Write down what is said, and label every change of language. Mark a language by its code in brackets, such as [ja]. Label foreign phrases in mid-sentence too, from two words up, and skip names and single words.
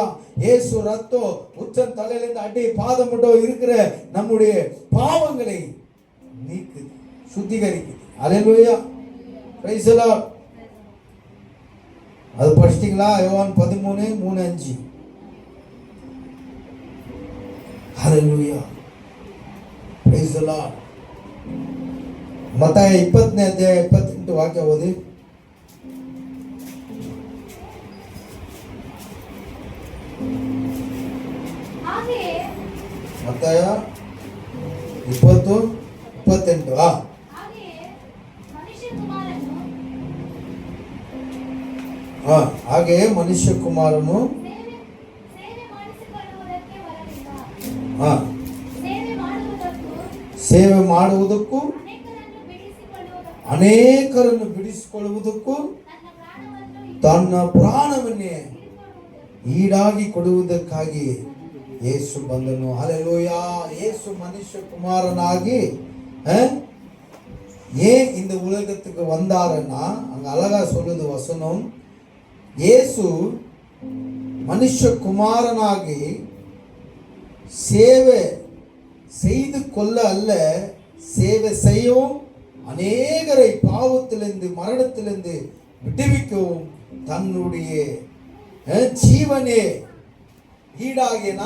[ta] இயேசு ரத்தம் உச்சம் தலையிலிருந்து அடி பாதம் மட்டும் இருக்கிற நம்முடைய பாவங்களை நீக்குது, சுத்திகரிக்குது. ஹல்லேலூயா. [en] Praise the Lord. [ta] அது படிச்சிட்டீங்களா? யோவான் 13:3-5. ஹல்லேலூயா. [en] Praise the Lord. [kn] மத்தாಯ 20ನೇ ಅಧ್ಯಾಯ 28 ವಾಕ್ಯ ಓದಿ. ಮತ್ತಾಯ 20:28. ಹಾಗೆ ಮನುಷ್ಯ ಕುಮಾರನು ಸೇವೆ ಮಾಡುವುದಕ್ಕೂ ಅನೇಕರನ್ನು ಬಿಡಿಸಿಕೊಳ್ಳುವುದಕ್ಕೂ ತನ್ನ ಪ್ರಾಣವನ್ನೇ ಈಡಾಗಿ ಕೊಡುವುದಕ್ಕಾಗಿ ಯೇಸು ಬಂದನು. [ta] ஹல்லேலூயா. இயேசு மனுஷ குமாரனாகி ஏன் இந்த உலகத்துக்கு வந்தாருன்னா, அங்க அழகா சொல்லுது வசனம், இயேசு மனுஷ குமாரனாகி சேவை செய்து கொள்ள அல்ல, சேவை செய்யவும் அநேகரை பாவத்திலிருந்து மரணத்திலிருந்து விடுவிக்கவும் தன்னுடைய ஜீவனே ஈடாகினா.